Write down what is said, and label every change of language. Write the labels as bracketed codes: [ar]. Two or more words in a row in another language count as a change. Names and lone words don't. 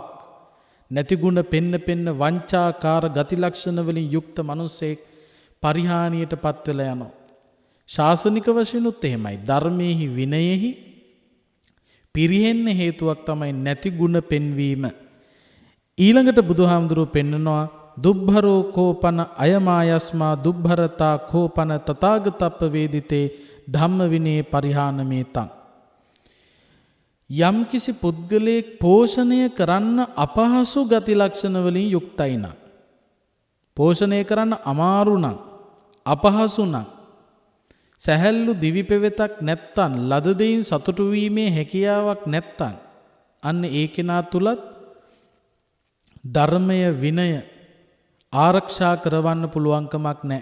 [si] නැති ගුණ පෙන්න වංචාකාර ගති ලක්ෂණ වලින් යුක්ත මිනිසෙක් පරිහානියටපත් වෙලා යනවා. ශාසනික වශයෙන් උත් එහෙමයි. ධර්මයේහි විනයෙහි පිරිහෙන්න හේතුවක් තමයි නැති ගුණ පෙන්වීම. ඊළඟට බුදුහාමුදුරුවෝ පෙන්නනවා [pi] දුබ්බරෝ කෝපන අයමායස්මා දුබ්බරතා කෝපන තථාගතප්ප වේදිතේ ධම්ම විනේ පරිහානමේතං. [si] යම්කිසි පුද්ගලයෙක් පෝෂණය කරන්න අපහසු ගති ලක්ෂණ වලින් යුක්තයි නම්, පෝෂණය කරන්න අමාරු නම්, අපහසු නම්, සැහැල්ලු දිවි පෙවෙතක් නැත්තම්, ලද දෙයින් සතුටු වීමේ හැකියාවක් නැත්තම්, අන්න ඒ කෙනා තුලත් ධර්මය විනය ආරක්ෂා කරවන්න පුළුවන්කමක් නැහැ.